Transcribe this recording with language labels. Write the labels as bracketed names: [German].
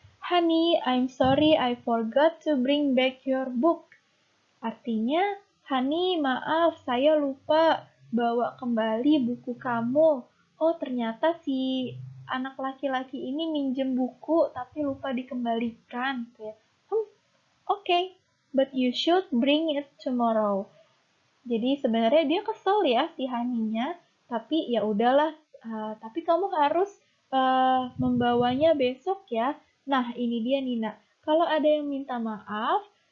[English] Honey, I'm sorry I forgot to bring back your book. [Indonesian] Artinya, Honey, maaf saya lupa bawa kembali buku kamu. Oh, ternyata si anak laki-laki ini minjem buku tapi lupa dikembalikan. [English] Okay, but you should bring it tomorrow. [Indonesian] Jadi sebenarnya dia kesel ya si Haninya, tapi ya udahlah. Tapi kamu harus membawanya besok ya. Nah ini dia Nina. Kalau ada yang minta maaf,